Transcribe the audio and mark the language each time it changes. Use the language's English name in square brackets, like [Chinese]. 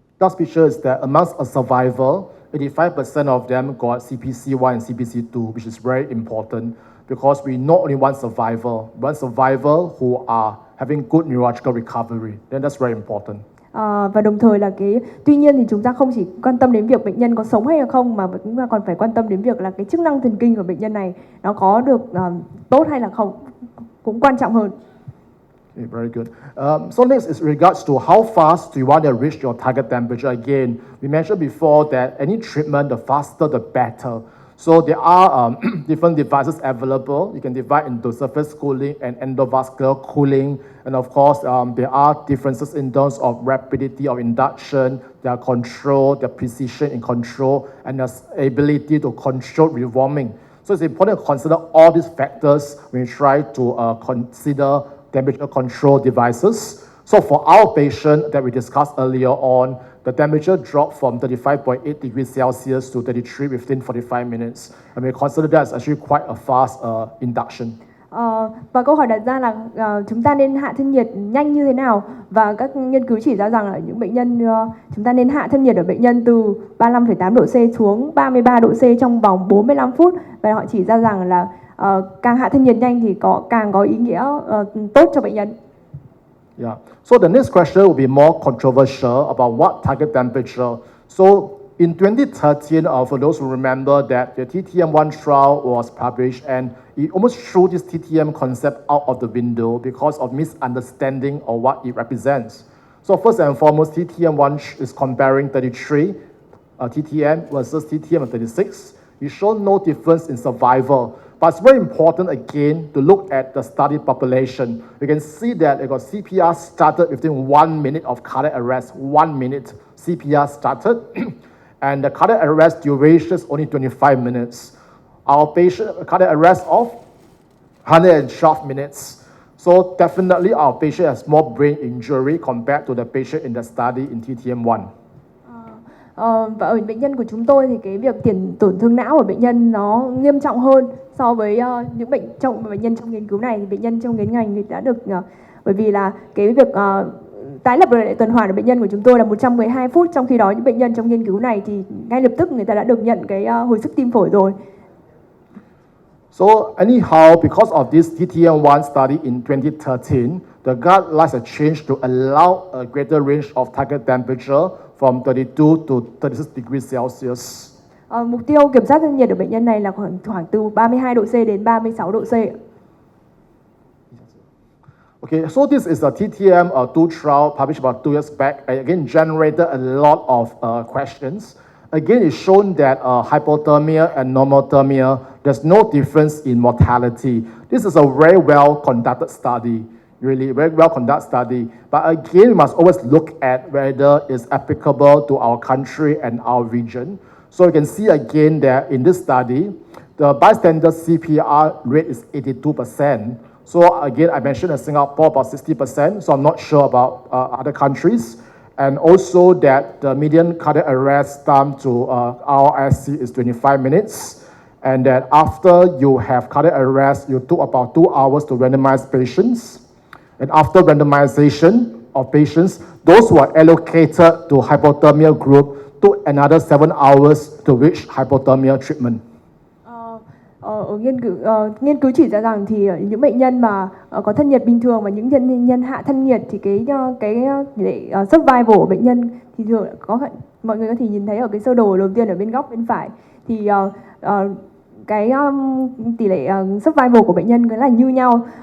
[English] Last picture is that amongst a survivor, 85% of them got CPC1 and CPC2, which is very important because we not only want survivor who are having good neurological recovery. Then that's very important. [Vietnamese] Và đồng thời là tuy nhiên thì chúng ta không chỉ quan tâm đến việc bệnh nhân có sống hay là không, mà chúng ta còn phải quan tâm đến việc là cái chức năng thần kinh của bệnh nhân này nó có được tốt hay là không, cũng quan trọng hơn. [English] Okay, very good. So next is regards to how fast do you want to reach your target temperature. Again, we mentioned before that any treatment, the faster the better. So there are different devices available. You can divide into surface cooling and endovascular cooling. And of course, there are differences in terms of rapidity of induction, their control, their precision in control, and their ability to control rewarming. So it's important to consider all these factors when you try to consider temperature control devices. So for our patient that we discussed earlier on, the temperature dropped from 35.8 degrees Celsius to 33 within 45 minutes. And we consider that as actually quite a fast induction. [Vietnamese] Và câu hỏi đặt ra là chúng ta nên hạ thân nhiệt nhanh như thế nào, và các nghiên cứu chỉ ra rằng là những bệnh nhân chúng ta nên hạ thân nhiệt ở bệnh nhân từ 35,8 độ C xuống 33 độ C trong vòng 45 phút, và họ chỉ ra rằng là càng hạ thân nhiệt nhanh thì càng có ý nghĩa tốt cho bệnh nhân. [English] Yeah. So the next question will be more controversial about what target temperature. So in 2013, for those who remember that the TTM1 trial was published, and it almost threw this TTM concept out of the window because of misunderstanding of what it represents. So first and foremost, TTM1 is comparing 33 TTM versus TTM 36. We show no difference in survival. But it's very important again to look at the study population. You can see that it got CPR started within 1 minute of cardiac arrest. 1 minute CPR started, and the cardiac arrest duration is only 25 minutes. Our patient cardiac arrest of 112 minutes. So definitely our patient has more brain injury compared to the patient in the study in TTM1. [Vietnamese] Và ở bệnh nhân của chúng tôi thì cái việc tổn thương não của bệnh nhân nó nghiêm trọng hơn so với những bệnh nhân trong nghiên cứu này. Thì bệnh nhân trong nghiên ngành thì đã được bởi vì là cái việc tái lập lại tuần hoàn của bệnh nhân của chúng tôi là 112 phút, trong khi đó những bệnh nhân trong nghiên cứu này thì ngay lập tức người ta đã được nhận cái hồi sức tim phổi rồi. [English] So anyhow, because of this TTM1 study in 2013, the guidelines have changed to allow a greater range of target temperature from 32 to 36 degrees Celsius. [Vietnamese] Mục tiêu kiểm soát thân nhiệt ở bệnh nhân này là khoảng từ 32 độ C đến 36 độ C. [English] Okay, so this is a TTM2 trial published about 2 years back. It again generated a lot of questions. Again, it's shown that hypothermia and normothermia, there's no difference in mortality. This is a very well conducted study, really very well conducted study. But again, we must always look at whether it's applicable to our country and our region. So you can see again that in this study, the bystander CPR rate is 82%. So again, I mentioned in Singapore about 60%, so I'm not sure about other countries. And also that the median cardiac arrest time to RSC is 25 minutes. And that after you have cardiac arrest, you took about 2 hours to randomize patients. And after randomization of patients, those who are allocated to hypothermia group took another 7 hours to reach hypothermia treatment. [Vietnamese] Ở nghiên cứu chỉ ra rằng thì những bệnh nhân mà có thân nhiệt bình thường và những nhân hạ thân nhiệt thì cái survival của bệnh nhân thì thường mọi người có thể nhìn thấy ở cái sơ đồ đầu tiên ở bên góc bên phải thì cái tỷ lệ survival của bệnh nhân là như nhau.